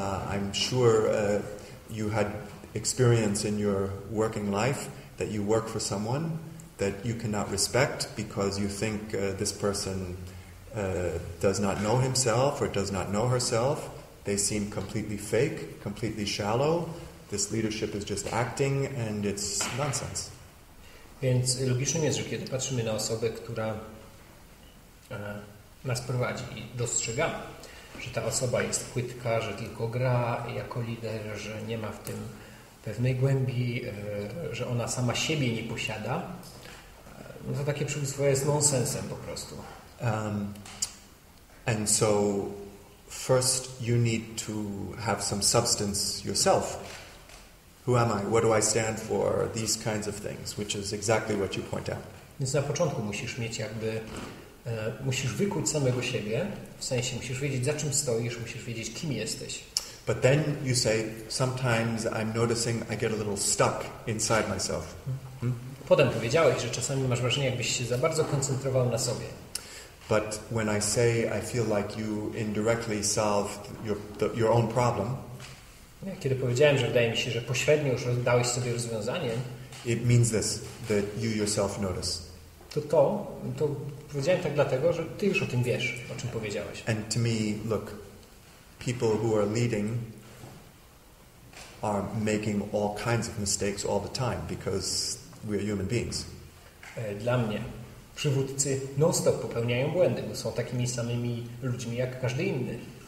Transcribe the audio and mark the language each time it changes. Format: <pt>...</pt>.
<en>I'm sure you had experience in your working life that you work for someone that you cannot respect because you think this person does not know himself or does not know herself. They seem completely fake, completely shallow. This leadership is just acting and it's nonsense.</en> <pl>Więc logicznym jest, że kiedy patrzymy na osobę, która nas prowadzi i dostrzegamy, że ta osoba jest płytka, że tylko gra jako lider, że nie ma w tym pewnej głębi, że ona sama siebie nie posiada, no to takie przywództwo jest nonsensem po prostu.</pl> <en>And so first you need to have some substance yourself. Who am I? What do I stand for? These kinds of things, which is exactly what you point out.</en> <pl>Więc na początku musisz mieć musisz wykuć samego siebie, w sensie musisz wiedzieć, za czym stoisz, musisz wiedzieć, kim jesteś.</pl> <en>But then you say, sometimes I'm noticing I get a little stuck inside myself.</en> <pl>Potem powiedziałeś, że czasami masz wrażenie, jakbyś się za bardzo koncentrował na sobie.</pl> <en>But when I say I feel like you indirectly solved your own problem,</en> <pl>kiedy powiedziałem, że wydaje mi się, że pośrednio już dałeś sobie rozwiązanie,</pl> <en>it means this, that you yourself notice.</en> <pl>To powiedziałem tak dlatego, że ty już o tym wiesz, o czym powiedziałeś.</pl> <en>And to me, look, people who are leading are making all kinds of mistakes all the time because we're human beings.</en> <pl>Dla mnie przywódcy non-stop popełniają błędy, bo są takimi samymi ludźmi jak każdy inny.</pl>